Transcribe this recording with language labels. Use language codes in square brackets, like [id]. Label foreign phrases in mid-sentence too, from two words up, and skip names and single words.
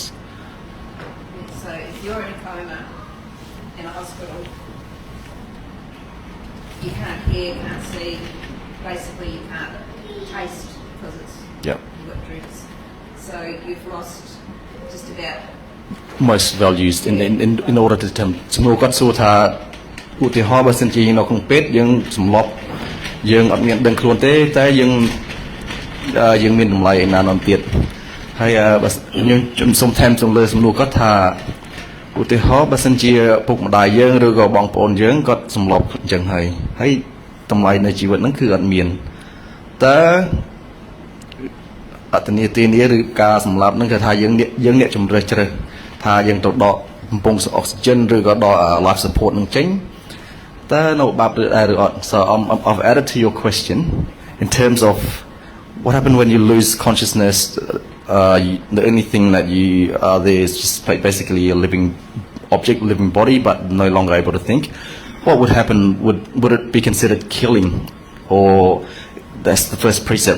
[en] So if you're in a coma in a hospital, you can't hear, can't see, basically you can't taste because Yep. you've got drinks. So you've lost just about most values in order to determine [km] សំណួរគាត់សួរថាឧទាហរណ៍បើសិនជានៅក្នុងពេទ្យយើងសម្លាប់យើងអត់មានដឹងខ្លួនទេតែយើងមានតម្លៃឯណានោះទៀតហើយបើខ្ញុំសូមថែមសំណួរគាត់ថាឧទាហរណ៍បើសិនជាពុកម្ដាយយើងឬក៏បងប្អូនយើងគាត់សម្លាប់អញ្ចឹងហើយតម្លៃនៃជីវិតហ្នឹងគឺអត់មានតើ អត្តនទានាឬការសម្លាប់ហ្នឹងគឺថាយើងអ្នកជំរើសជ្រើសថាយើងទៅដកបំពង់អុកស៊ីហ្សែនឬក៏ដក [en] life support [km] នឹងចេញតើនៅបាបឬដែរឬអត់ [en] So I've added to your question in terms of what happened when you lose consciousness. The only thing that you are there is just basically a living object, living body, but no longer able to think. What would happen? Would it be considered killing, or that's the first precept?